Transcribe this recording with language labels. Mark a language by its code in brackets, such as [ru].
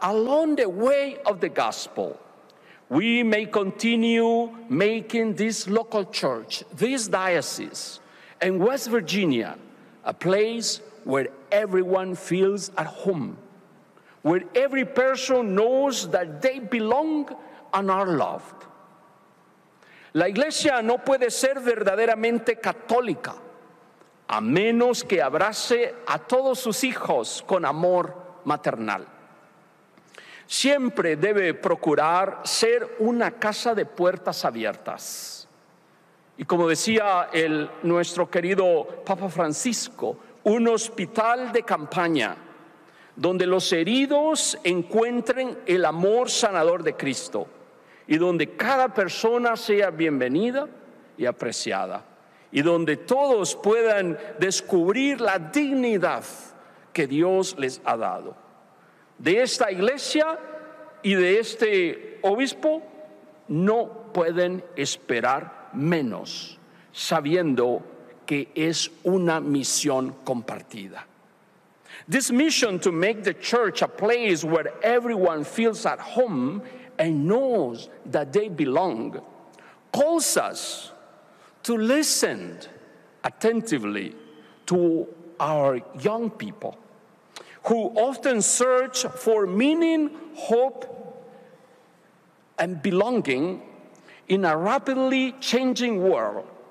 [en] along the way of the gospel, we may continue making this local church, this diocese, and West Virginia a place where everyone feels at home, where every person knows that they belong and are loved. [es] La iglesia no puede ser verdaderamente católica a menos que abrace a todos sus hijos con amor maternal. Siempre debe procurar ser una casa de puertas abiertas. Y como decía nuestro querido Papa Francisco, un hospital de campaña donde los heridos encuentren el amor sanador de Cristo y donde cada persona sea bienvenida y apreciada y donde todos puedan descubrir la dignidad que Dios les ha dado. De esta iglesia y de este obispo no pueden esperar menos, sabiendo que es una misión compartida. [en] This mission to make the church a place where everyone feels at home and knows that they belong calls us to listen attentively to our young people who often search for meaning, hope, and belonging in a rapidly changing world.